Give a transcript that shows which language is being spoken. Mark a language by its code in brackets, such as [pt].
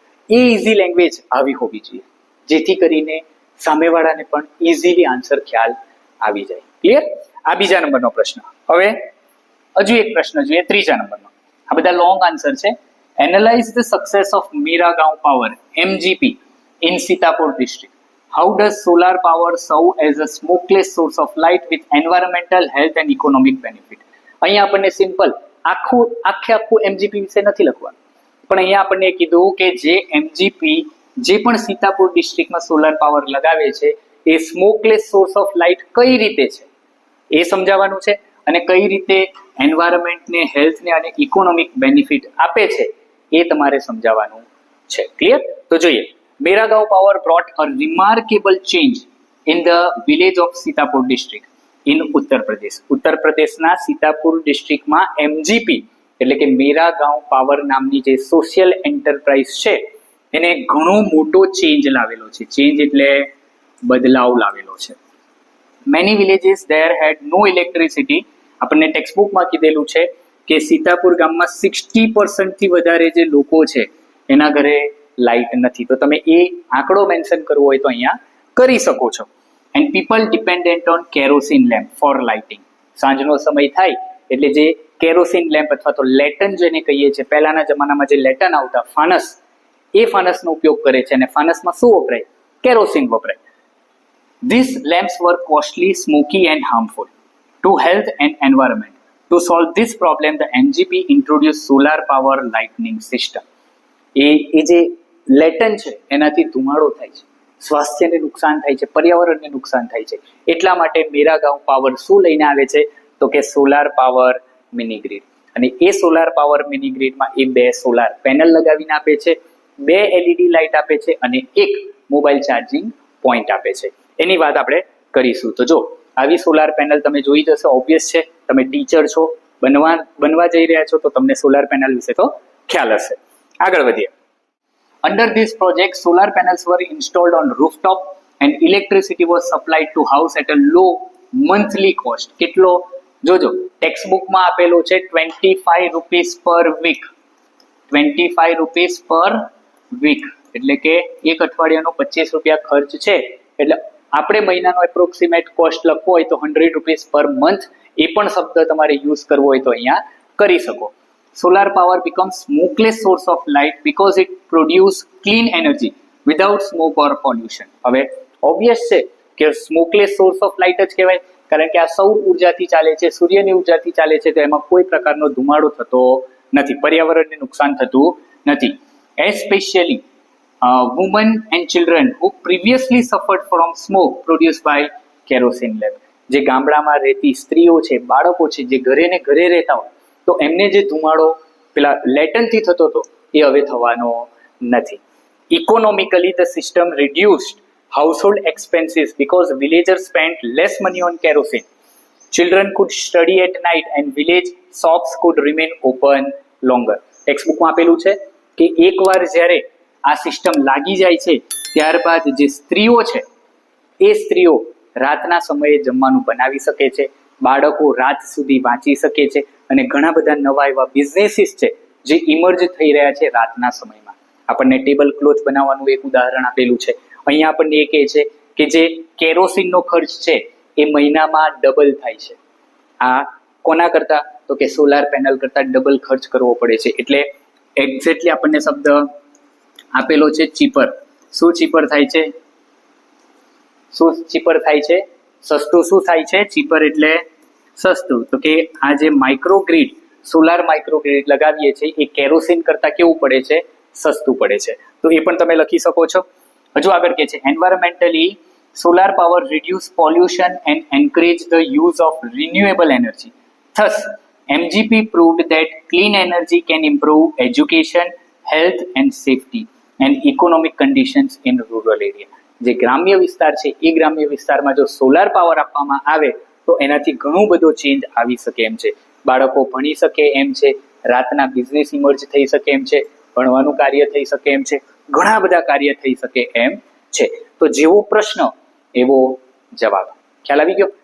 [gu] એ easy language આવી હોવી જોઈએ જેથી કરીને સામેવાળાને પણ ઇઝીલી આન્સર ખ્યાલ આવી જાય. ક્લિયર? આ બીજા નંબરનો પ્રશ્ન. હવે હજુ એક પ્રશ્ન જોઈએ, ત્રીજા નંબરનો. આ બધા લોંગ આન્સર છે. [en] Analyse the success of Miragaon power MGP in Sitapur district. How does solar power serve as a smokeless source of light with environmental, health and economic benefit? [gu] અહીંયા આપણને સિમ્પલ આખું MGP વિશે નથી લખવાનું, પણ અહીંયા આપણને કીધું કે જે MGP જે પણ સીતાપુર ડિસ્ટ્રિક્ટમાં સોલાર પાવર લગાવે છે એ સ્મોકલેસ સોર્સ ઓફ લાઇટ કઈ રીતે છે એ સમજાવવાનું છે અને કઈ રીતે એન્વાયરમેન્ટને, હેલ્થને અને ઇકોનોમિક બેનિફિટ આપે છે એ તમારે સમજાવવાનું છે. ક્લિયર? તો જોઈએ. [en] Miragaon Power brought a remarkable change in the village of Sitapur district in Uttar Pradesh. [gu] ઉત્તર પ્રદેશના સીતાપુર ડિસ્ટ્રિક્ટમાં MGP એટલે કે મેરાગાંવ પાવર નામની જે સોશિયલ એન્ટરપ્રાઇઝ છે એને ઘણો મોટો ચેન્જ લાવેલો છે. ચેન્જ એટલે બદલાવ લાવેલો છે. [en] Many villages there had no electricity. [gu] આપણને ટેક્સ્ટ બુકમાં કીધેલું છે કે સીતાપુર ગામમાં 60% થી વધારે જે લોકો છે એના ઘરે લાઇટ નથી. તો તમે એ આંકડો મેન્શન કરવો હોય તો અહીંયા કરી શકો છો. [en] And people dependent on kerosene lamp for lighting. [gu] સાંજનો સમય થાય એટલે જે કેરોસીન લેમ્પ અથવા તો લેટન જેને કહીએ છીએ, પહેલાના જમાનામાં જે લેટન આવતા ફાનસ, એ ફાનસનો ઉપયોગ કરે છે. અને ફાનસમાં શું વપરાય? કેરોસીન વપરાય. [en] These lamps were costly, smoky and harmful to health and environment. To solve this problem, the MGP introduced solar power lighting system. [gu] એ જે લેટન છે એનાથી ધુમાડો થાય છે, સ્વાસ્થ્યને નુકસાન થાય છે, પર્યાવરણને નુકસાન થાય છે. એટલા માટે મેરાગાંવ પાવર શું લઈને આવે છે? તો કે સોલાર પાવર મિની ગ્રીડ. અને એ સોલાર પાવર મિની ગ્રીડમાં એ 2 સોલાર પેનલ લગાવીને આપે છે, 2 LED લાઇટ આપે છે અને 1 મોબાઈલ ચાર્જિંગ પોઈન્ટ આપે છે. એની વાત આપણે કરીશું. તો જો આવી સોલાર પેનલ તમે જોઈ જશો, ઓબ્વિયસ છે તમે ટીચર છો, બનવા જઈ રહ્યા છો તો તમને સોલાર પેનલ વિશે તો ખ્યાલ હશે. આગળ વધીએ. [en] Under this project, solar panels were installed on rooftop and electricity was supplied to house at a low monthly cost. [gu] કેટલો? જોજો ટેક્સ્ટ બુકમાં આપેલો છે 25 રૂપીસ પર વીક. 25 રૂપીસ પર વીક. એટલે કે એક અઠવાડિયાનો 25 રૂપિયા ખર્ચ છે, એટલે આપણે મહિનાનો એપ્રોક્સિમેટ કોસ્ટ લખવો હોય તો 100 રૂપીસ પર મંથ, એ પણ શબ્દ તમારે યુઝ કરવો હોય તો અહીંયા કરી શકો. [en] Solar power becomes smokeless source of light because it produce clean energy without smoke or pollution. [gu] હવે ઓબ્વિયસ છે કે સ્મોકલેસ સોર્સ ઓફ લાઇટ જ કહેવાય, કારણ કે આ સૌર ઉર્જાથી ચાલે છે, સૂર્યની ઉર્જાથી ચાલે છે, તો એમાં કોઈ પ્રકારનો ધુમાડો થતો નથી, પર્યાવરણને નુકસાન થતું નથી. [en] Especially women and children who previously suffered from smoke produced by kerosene lamp. [gu] જે ગામડામાં રહેતી સ્ત્રીઓ છે, બાળકો છે, જે ઘરે ને ઘરે રહેતા હોય, તો એમને જે ધુમાડો પેલા લેટનથી થતો હતો એ હવે થવાનો નથી. [en] Economically the system reduced household expenses because villagers spent less money on kerosene. Children could study at night and village shops could remain open longer. [gu] Text બુકમાં આપેલું છે કે એકવાર જ્યારે આ સિસ્ટમ લાગી જાય છે ત્યારબાદ જે સ્ત્રીઓ છે એ સ્ત્રીઓ રાતના સમયે જમવાનું બનાવી શકે છે, બાળકો રાત સુધી વાંચી શકે છે, અને ઘણા બધા નવા એવા બિઝનેસીસ છે જે ઇમર્જ થઈ રહ્યા છે રાતના સમયમાં. આપણને ટેબલ ક્લોથ બનાવવાનું એક ઉદાહરણ આપેલું છે. અહીંયા આપણને એ કહે છે કે જે કેરોસીનનો ખર્ચ છે એ મહિનામાં ડબલ થાય છે. આ કોના કરતા? તો કે સોલાર પેનલ કરતા ડબલ ખર્ચ કરવો પડે છે. એટલે એક્ઝેક્ટલી આપણને શબ્દ આપેલો છે ચીપર. શું ચીપર થાય છે? શું ચીપર થાય છે? સસ્તું. શું થાય છે? ચીપર એટલે સસ્તું. તો કે આ જે માઇક્રોગ્રીડ, સોલાર માઇક્રોગ્રીડ લગાવીએ છીએ એ કેરોસીન કરતા કેવું પડે છે? સસ્તું પડે છે. તો એ પણ તમે લખી શકો છો. હજુ આગળ કે છે [en] Environmentally solar power reduce pollution and encourage the use of renewable energy. Thus, MGP proved that clean energy can improve education, health and safety and economic conditions in rural area. [gu] જે ગ્રામ્ય વિસ્તાર છે એ ગ્રામ્ય વિસ્તારમાં જો સોલાર પાવર આપવામાં આવે તો એનાથી ઘણું બધો ચેન્જ આવી શકે એમ છે. બાળકો ભણી શકે એમ છે, રાતના બિઝનેસ ઇમર્જ થઈ શકે એમ છે, ભણવાનું કાર્ય થઈ શકે એમ છે, ઘણા બધા કાર્ય થઈ શકે એમ છે. તો જેવો પ્રશ્ન એવો જવાબ. ખ્યાલ આવી ગયો?